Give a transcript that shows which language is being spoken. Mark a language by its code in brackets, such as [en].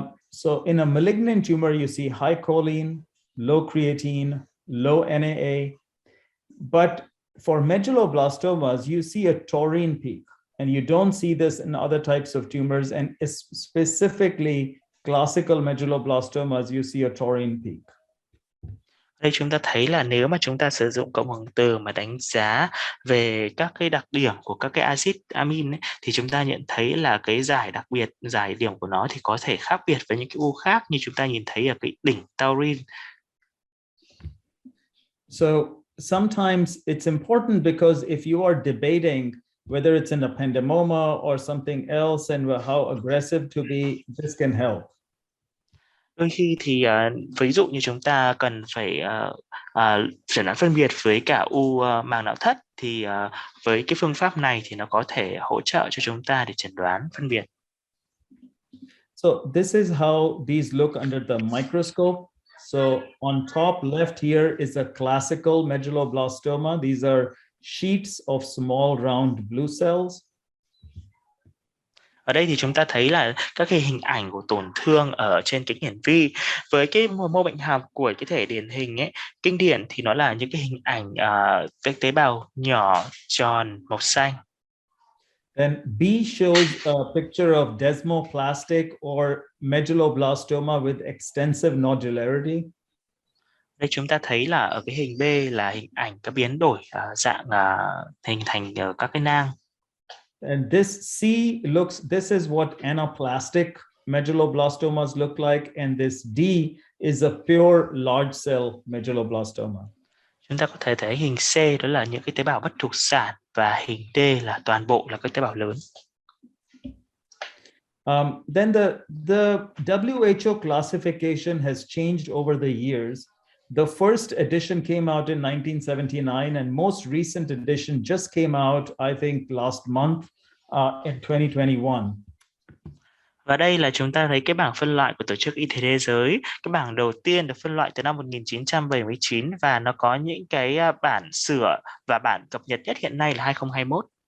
[en] So in a malignant tumor, you see high choline, low creatine, low NAA. But for medulloblastomas, you see a taurine peak, and you don't see this in other types of tumors, and specifically classical medulloblastomas, you see a taurine peak. [vi] Đây chúng ta thấy là nếu mà chúng ta sử dụng cộng hưởng từ mà đánh giá về các cái đặc điểm của các cái axit amin ấy, thì chúng ta nhận thấy là cái giải đặc biệt, giải điểm của nó thì có thể khác biệt với những cái u khác như chúng ta nhìn thấy ở cái đỉnh taurine. [en] So sometimes it's important because if you are debating whether it's an ependymoma or something else and how aggressive to be, this can help. [vi] Đôi khi thì ví dụ như chúng ta cần phải chẩn đoán phân biệt với cả u màng não thất, thì với cái phương pháp này thì nó có thể hỗ trợ cho chúng ta để chẩn đoán phân biệt. [en] So this is how these look under the microscope. So on top left here is a classical medulloblastoma. These are sheets of small round blue cells. [vi] Ở đây thì chúng ta thấy là các cái hình ảnh của tổn thương ở trên kính hiển vi. Với cái mô bệnh học của cái thể điển hình ấy, kinh điển thì nó là những cái hình ảnh các tế bào nhỏ tròn màu xanh. [en] Then B shows a picture of desmoplastic or medulloblastoma with extensive nodularity. [vi] Đây chúng ta thấy là ở cái hình B là hình ảnh các biến đổi dạng hình thành các cái nang. [en] And this this is what anaplastic medulloblastomas look like, and this D is a pure large cell medulloblastoma. [vi] Chúng ta có thể thấy hình C đó là những cái tế bào bất thuộc sản và hình D là toàn bộ là các tế bào lớn. [en] Then the WHO classification has changed over the years. The first edition came out in 1979, and most recent edition just came out, I think, last month in 2021. [vi] Và đây là chúng ta thấy cái bảng phân loại của Tổ chức Y tế Thế giới. Cái bảng đầu tiên được phân loại từ năm 1979 và nó có những cái bản sửa và bản cập nhật nhất hiện nay là 2021.